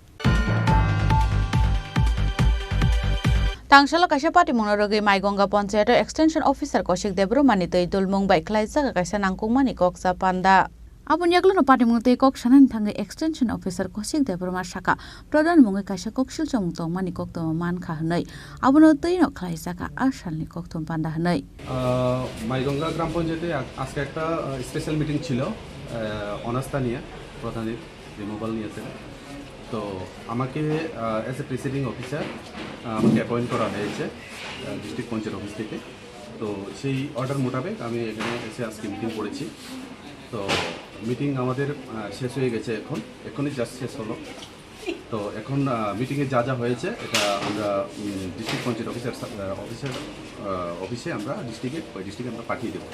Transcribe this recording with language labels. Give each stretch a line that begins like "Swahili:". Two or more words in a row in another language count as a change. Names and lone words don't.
Kok Borok: Tangshala kaisa party monorogei Maigonga
English: Panchayat Extension Officer
Kok Borok: Koshik Debromani tei dulmungbai khlaijak kaisa nangkukmani koksa panda Abun yaglo party mungtei kok sanan thangai
English: Extension Officer
Kok Borok: Koshik Debroma saka pradhan mungai kaisa koksil chamung tongmani koktoma mankha hnai abuno teino khlaijaka asalni koktom panda hnai
Bangla: মাইগঙ্গা গ্রাম পঞ্চায়েতে আজকে একটা
English: special meeting
Bangla: ছিল অনাস্থা নিয়ে প্রধানের রিমুভাল নিয়েছে তো আমাকে
English: as a presiding officer
Bangla: আমাকে অ্যাপয়েন্ট করা হয়েছে
English: district panchayat office
Bangla: থেকে তো সেই অর্ডার মোতাবেক আমি এখানে এসে আজকে মিটিং করেছি তো মিটিং আমাদের শেষ হয়ে গেছে এখনই জাস্ট শেষ হলো তো এখন মিটিংয়ে যা যা হয়েছে এটা আমরা
English: district panchayat office
Bangla: আমরা ডিস্ট্রিক্টে আমরা পাঠিয়ে দেবো।